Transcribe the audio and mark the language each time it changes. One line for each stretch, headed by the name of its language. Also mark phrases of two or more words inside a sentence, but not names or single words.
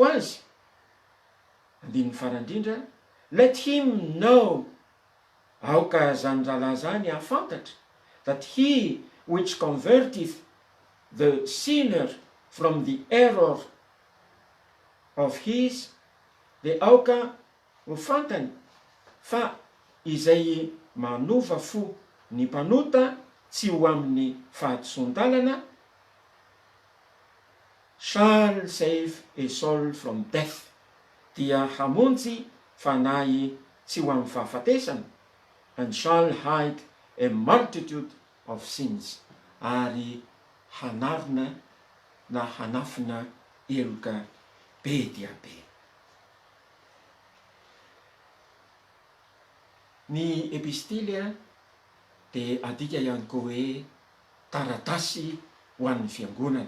Malagasy: azy, andininy farandrindra,
English: let him know,
Malagasy: aoka zany ralahy zany afantatra,
English: that he which converteth the sinner from the error of his,
Malagasy: de aoka ho fantany fa izay manova fo ny mpanota tsy ho amin'ny fahatsondalana,
English: shall save a soul from death,
Malagasy: dia hamonjy fanahy tsy ho amin'ny fahafatesana,
English: and shall hide a multitude of sins,
Malagasy: ary hanarina na hanafina eloka be dia be. Ny epistily de adika ihany koa hoe taratasy ho an'ny fiangonana.